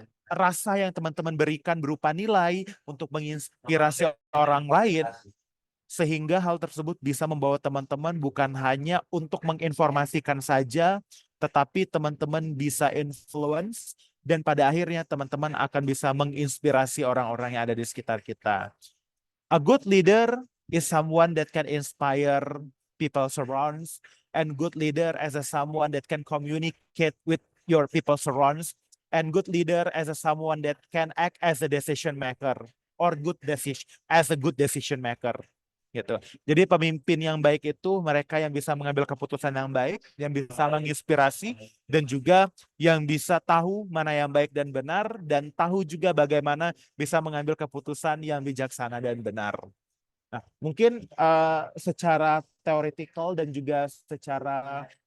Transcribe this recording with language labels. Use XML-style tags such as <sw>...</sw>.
<id>rasa yang teman-teman berikan berupa nilai untuk menginspirasi orang lain, sehingga hal tersebut bisa membawa teman-teman bukan hanya untuk menginformasikan saja, tetapi teman-teman bisa influence, dan pada akhirnya teman-teman akan bisa menginspirasi orang-orang yang ada di sekitar kita.</id> <en>A good leader is someone that can inspire people surrounds, and good leader as a someone that can communicate with your people surrounds, and good leader as a someone that can act as a decision maker or as a good decision maker gitu.</en> <id>Jadi pemimpin yang baik itu mereka yang bisa mengambil keputusan yang baik, yang bisa menginspirasi, dan juga yang bisa tahu mana yang baik dan benar, dan tahu juga bagaimana bisa mengambil keputusan yang bijaksana dan benar. Nah, mungkin secara teoretikal dan juga secara</id>